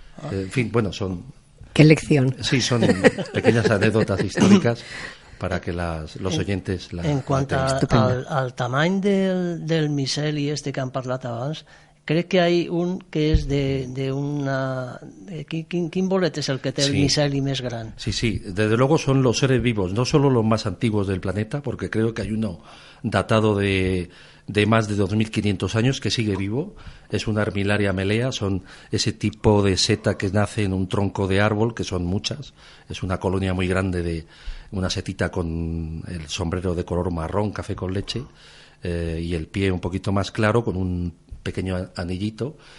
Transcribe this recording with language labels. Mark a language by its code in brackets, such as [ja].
[es] En fin, bueno, son... ¡Qué lección! Sí, son pequeñas anécdotas históricas para que los oyentes... En cuanto al tamaño del miceli que [ca] han parlat abans, crec [es] que hay un que es de una... [ca] ¿Quin bolet es el que té el miceli més gran? [es] Sí, desde luego son los seres vivos, no solo los más antiguos del planeta, porque creo que hay uno datado de más de 2.500 años que sigue vivo, es una Armillaria melea, son ese tipo de seta que nace en un tronco de árbol, que son muchas, es una colonia muy grande de una setita con el sombrero de color marrón, café con leche, y el pie un poquito más claro, con un pequeño anillito.